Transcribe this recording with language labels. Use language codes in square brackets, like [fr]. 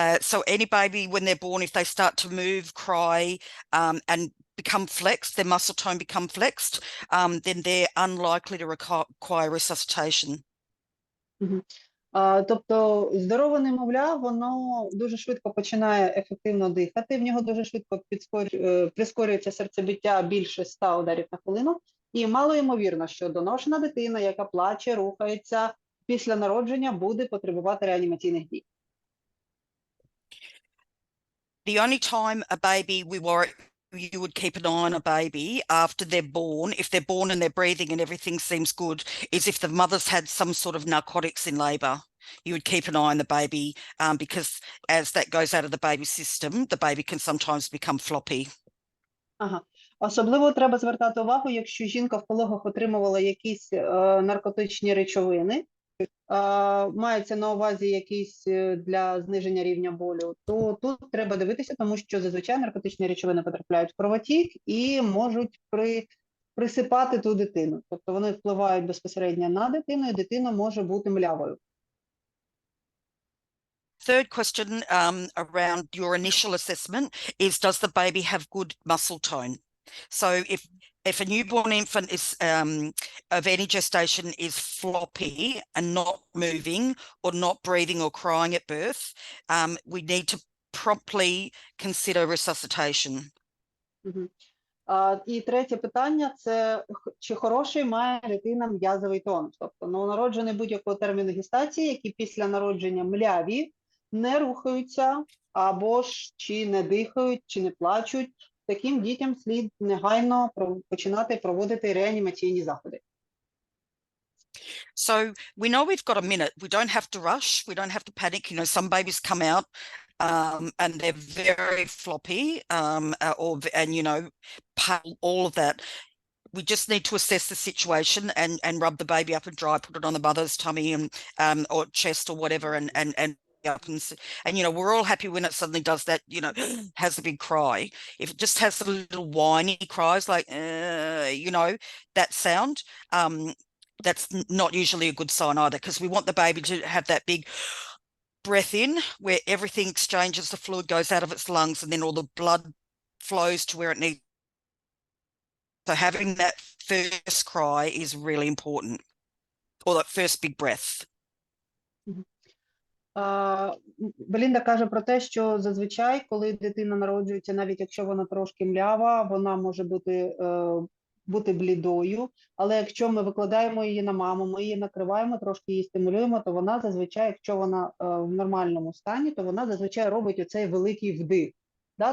[en] So any baby, when they're born, if they start to move, cry, and become flexed, their muscle tone become flexed, then they're unlikely to require resuscitation. [uk] Тобто здорове немовля, воно дуже швидко починає ефективно дихати, в нього дуже швидко прискорюється серцебиття більше 100 ударів на хвилину, і мало ймовірно, що доношена дитина, яка плаче, рухається, після народження буде потребувати реанімаційних дій. [en] The only time a baby you would keep an eye on a baby after they're born, if they're born and they're breathing and everything seems good, is if the mother's had some sort of narcotics in labour. You would keep an eye on the baby because as that goes out of the baby's system, the baby can sometimes become floppy. [uk] Особливо треба звертати увагу, якщо жінка в пологах отримувала якісь наркотичні речовини, мається на увазі якісь для зниження рівня болю, то тут треба дивитися, тому що зазвичай наркотичні речовини потрапляють в кровотік і можуть присипати ту дитину. Тобто вони впливають безпосередньо на дитину, і дитина може бути млявою. [en] Third question around your initial assessment is, does the baby have good muscle tone? So if a newborn infant is of any gestation is floppy and not moving or not breathing or crying at birth, we need to promptly consider resuscitation. [uk] І третє питання – це чи хороший має дитина м'язовий тонус. Тобто новонароджений будь-якого терміну гестації, які після народження мляві, не рухаються, або ж чи не дихають, чи не плачуть, таким дітям слід негайно починати проводити реанімаційні заходи. [en] So we know we've got a minute. We don't have to rush. We don't have to panic. You know, some babies come out and they're very floppy and, you know, pale, all of that. We just need to assess the situation and rub the baby up and dry, put it on the mother's tummy and or chest or whatever and up and you know, we're all happy when it suddenly does that, you know, has a big cry. If it just has the little whiny cries like you know, that sound, that's not usually a good sign either, because we want the baby to have that big breath in where everything exchanges, the fluid goes out of its lungs and then all the blood flows to where it needs. So having that first cry is really important, or that first big breath. [uk] Белінда каже про те, що зазвичай, коли дитина народжується, навіть якщо вона трошки млява, вона може бути бути блідою, але якщо ми викладаємо її на маму, ми її накриваємо, трошки її стимулюємо, то вона зазвичай, якщо вона в нормальному стані, то вона зазвичай робить оцей великий вдих. Да?